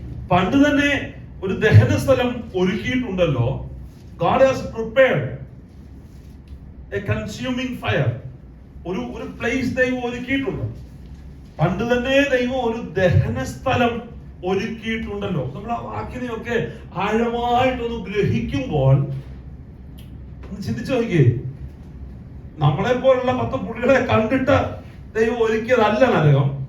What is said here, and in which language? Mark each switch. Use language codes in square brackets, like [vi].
[ml] പണ്ട് തന്നെ ഒരു ദഹന സ്ഥലം ഒരുക്കിയിട്ടുണ്ടല്ലോ. [en] God has prepared a consuming fire. [ml] ഒരു പ്ലേസ് ദൈവം ഒരുക്കിയിട്ടുണ്ട്. പണ്ട് തന്നെ ദൈവം ഒരു ദഹന സ്ഥലം ഒരുക്കിയിട്ടുണ്ടല്ലോ. നമ്മൾ ആ വാക്കിനെയൊക്കെ ആഴമായിട്ടൊന്ന് ഗ്രഹിക്കുമ്പോൾ ചിന്തിച്ചു നോക്കിയേ, നമ്മളെ പോലുള്ള 10 പുള്ളികളെ കണ്ടിട്ട് ദൈവം ഒരുക്കിയതല്ല നരകം.